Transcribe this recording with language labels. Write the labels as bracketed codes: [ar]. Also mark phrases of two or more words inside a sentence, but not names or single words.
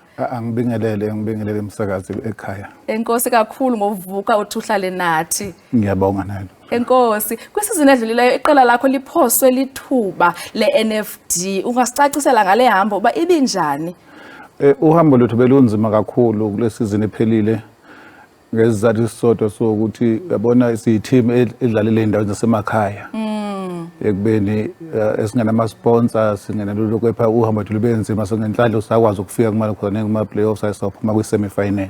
[zu] Ngibingelele umsakazi Ekhaya. [xh] Enkosi kakhulu ngovuka uthuhlale nathi. [zu] Ngiyabonga nalo. [xh] Enkosi, kwisizini edlulileyo iqela lakho liphoswe lithuba le-NFD. Ungasicacisela ngale hambo uba ibinjani? [zu] Uhambo lwethu belunzima kakhulu kulesizini ephelile. Ngesizathu sisodwa sokuthi yabona siyiteam edlalela endaweni zasemakhaya. Ekubeni esingenama-sponsors singenalulu kepha uhambo lwethu lube nzima sengenhlanhla sakwazi ukufika kumele khona kuma-playoffs ayisaphuma kwi-semi-final.